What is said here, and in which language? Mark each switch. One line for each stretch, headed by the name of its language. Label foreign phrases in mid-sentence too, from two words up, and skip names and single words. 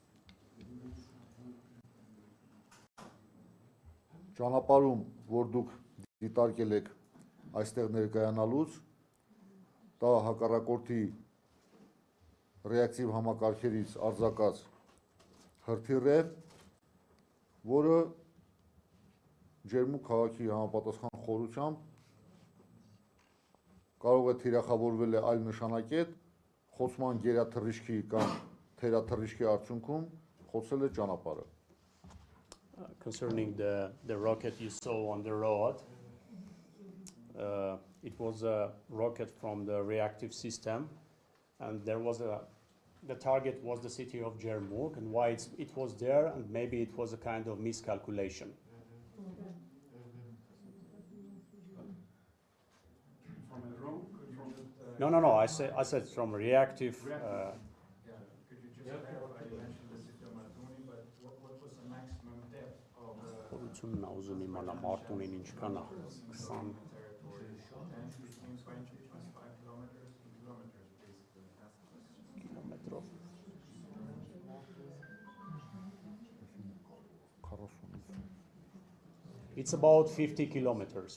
Armenian: Ճանապարհում որ դուք դիտարկել եք այստեղ ներկայանալուց, դա հակառակորդի ռեակտիվ համակարգերից արձակած հրթիռ է, որը Ջերմուկ քաղաքի համապատասխան խորությամբ կարող է թիրախավորվել է այլ նշանակետ, խոցման գերաթռիչքի կամ թերաթռիչքի արդյունքում խոցել է ճանապարհը։
English: Concerning the rocket you saw on the road, it was a rocket from the reactive system, and the target was the city of Ջերմուկ, and why it was there, and maybe it was a kind of miscalculation. From a drone? No. I said from reactive. Could you just clarify? You mentioned the city of Martuni, but what was the maximum depth of
Armenian: Խորությունն ուզում իմանամ Մարտունին ինչքան է 20
English: territory? 10, 15, 20, 25 kilometers? In kilometers, basically. That's the question. կիլոմետրով։ It's about 50 kilometers.